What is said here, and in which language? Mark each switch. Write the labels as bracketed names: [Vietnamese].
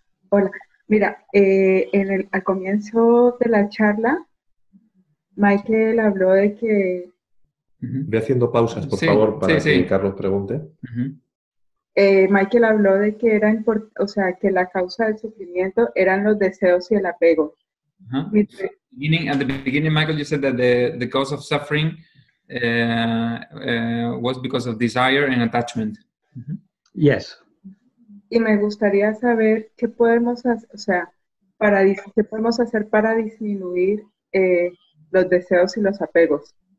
[Spanish] Hola, mira, al comienzo de la charla, Michael habló de que... Ve haciendo pausas, por Sí, favor, para sí, que sí. Carlos pregunte. Michael habló de que o sea, que la causa del sufrimiento eran los deseos y el apego. [English] At the beginning, Michael, you said that the cause of suffering was because of desire and attachment. Yes. [Spanish] Y me gustaría saber qué podemos hacer, o sea, qué podemos hacer para disminuir los deseos y los apegos.